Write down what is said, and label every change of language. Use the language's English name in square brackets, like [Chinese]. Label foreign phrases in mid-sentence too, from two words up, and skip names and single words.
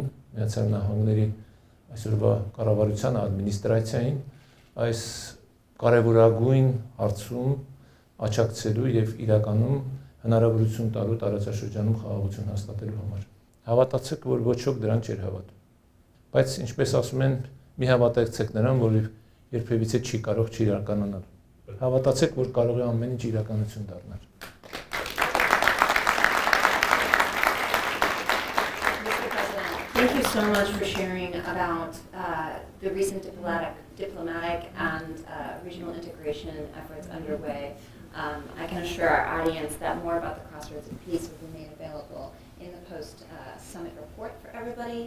[Armenian] Միացյալ Նահանգների այսօրվա կառավարության ադմինիստրացիային այս կարևորագույն հարցում աջակցելու եւ իրականում հնարավորություն տալու տարածաշրջանում խաղաղություն հաստատելու համար։ Հավատացեք, որ ոչ ոք դրան չէր հավատում։ Բայց ինչպես ասում են, մի հավատացեք նրան, որ երբևիցե չի կարող չիրականանալ։ Հավատացեք, որ կարող է ամեն ինչ իրականություն դառնալ։ [English] Thank you so much for sharing about the recent diplomatic and regional integration efforts underway. I can assure our audience that more about the Crossroads of Peace will be made available in the post-summit report for everybody.